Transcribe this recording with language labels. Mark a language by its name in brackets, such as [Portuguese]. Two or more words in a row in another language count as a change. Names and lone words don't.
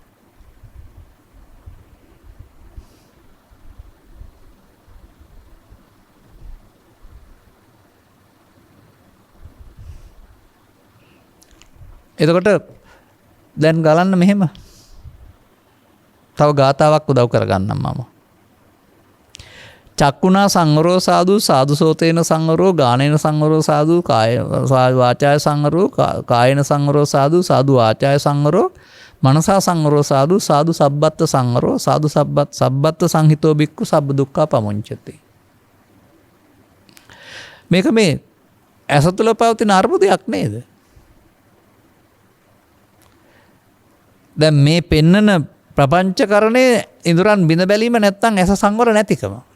[Sinhala] එතකොට දැන් ගලන්න මෙහෙම තව ගාතාවක් උදව් කරගන්නම් මම. [Pali] චක්කුණා සංවරෝ සාදු සාදු සෝතේන සංවරෝ ගානේන සංවරෝ සාදු කාය වාචාය සංවරෝ කායන සංවරෝ සාදු සාදු වාචාය සංවරෝ මනසා සංවරෝ සාදු සාදු සබ්බත්ත සංවරෝ සාදු සබ්බත්ත සංහිතෝ බික්කු සබ්බ දුක්ඛා පමුංචති. [Sinhala] මේක මේ ඇස තුළ පවතින අර්බුදයක් නේද? දැන් මේ පෙන්නන ප්‍රපංචකරණයේ ඉඳුරන් බිඳ බැලීම නැත්තම් ඇස සංවර නැතිකම.